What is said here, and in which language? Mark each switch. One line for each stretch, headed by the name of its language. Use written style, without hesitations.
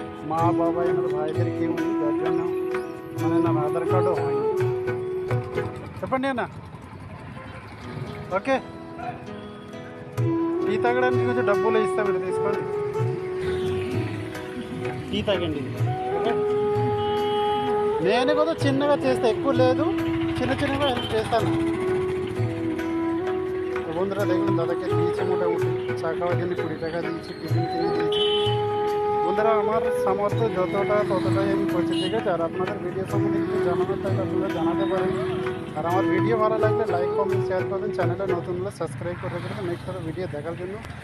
Bangla: মা বাবা এনার ভাইদের কেউ নেই, যার জন্য মানে না ఆధార్ కార్డు হয়নি।
Telugu: చెప్పండి అన్న, ఓకే టీ తాగడానికి కొంచెం డబ్బులు ఇస్తా, మీరు తీసుకోండి, టీ తాగండి, ఓకే? నేను కూడా చిన్నగా చేస్తా, ఎక్కువ లేదు, చిన్న చిన్నగా హెల్ప్ చేస్తాను।
Bangla: বন্ধুরা দেখুন দাদাকে দিয়েছে মোটামুটি চা খাওয়ার জন্য 20 টাকা দিয়েছি, টিফিন কিনে দিয়েছি। বন্ধুরা আমার সামর্থ্য যতটা ততটাই আমি করছি, ঠিক আছে? আর আপনাদের ভিডিও সম্বন্ধে কিছু জানানোর থাকলে আপনারা জানাতে পারেন। আর আমার ভিডিও ভালো লাগলে লাইক কমেন্ট শেয়ার করবেন, চ্যানেলে নতুন হলে সাবস্ক্রাইব করে রাখবেন নেক্সট ভিডিও দেখার জন্য।